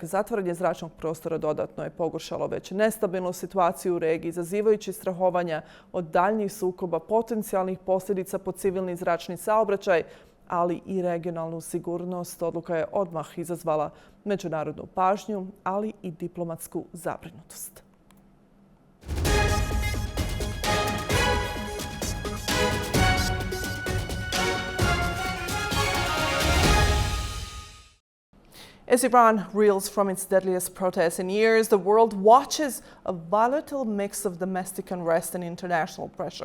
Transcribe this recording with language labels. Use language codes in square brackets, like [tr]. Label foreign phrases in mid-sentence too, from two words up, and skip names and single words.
[bs] Zatvaranje zračnog prostora dodatno je pogoršalo već nestabilnu situaciju u regiji, izazivajući strahovanja od daljnjih sukoba, potencijalnih posljedica po civilni zračni saobraćaj, ali i regionalnu sigurnost. Odluka je odmah izazvala međunarodnu pažnju, ali i diplomatsku zabrinutost. [en] As Iran reels from its deadliest protests in years, the world watches a volatile mix of domestic unrest and international pressure.